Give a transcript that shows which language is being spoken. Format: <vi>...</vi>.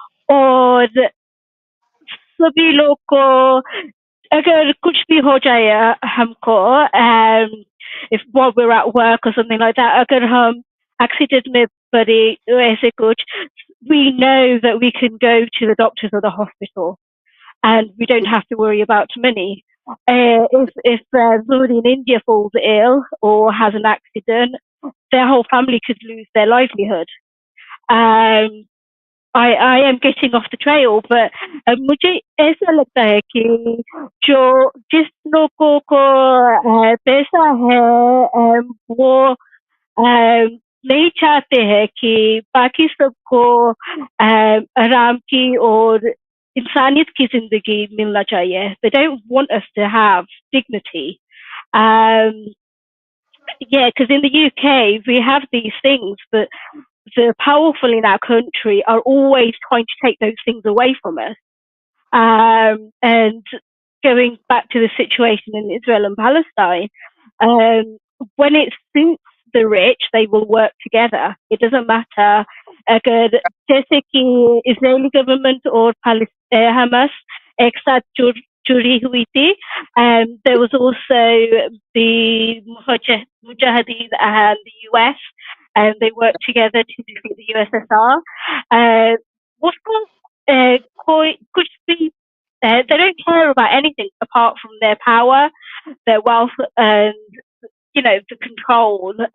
<hi>और सभी लोग को अगर कुछ भी हो जाए हमको,</hi> <en>if while we're at work or something like that,</en> <hi>अगर हम accident में पड़े ऐसे कुछ,</hi> <en>we know that we can go to the doctors or the hospital and we don't have to worry about money. If somebody in India falls ill or has an accident, their whole family could lose their livelihood. I am getting off the trail, but</en> <hi>मुझे ऐसा लगता है कि जिस लोगों को पैसा है, वो नहीं चाहते हैं कि बाकी सबको आराम की और इंसानियत की जिंदगी मिलना चाहिए.</hi> <en>They don't want us to have dignity. Yeah, because in the UK we have these things, but the powerful in our country are always trying to take those things away from us. And going back to the situation in Israel and Palestine, when it suits the rich, they will work together. It doesn't matter</en> <hi>अगर जैसे कि Israeli government और Hamas एक साथ जुड़ी हुई थी.</hi> <en>There was also the Mujahideen and the US, and they worked together to defeat the USSR.</en> <hi>उसको कुछ भी</hi> <en>they don't care about anything apart from their power, their wealth, and the control.</en>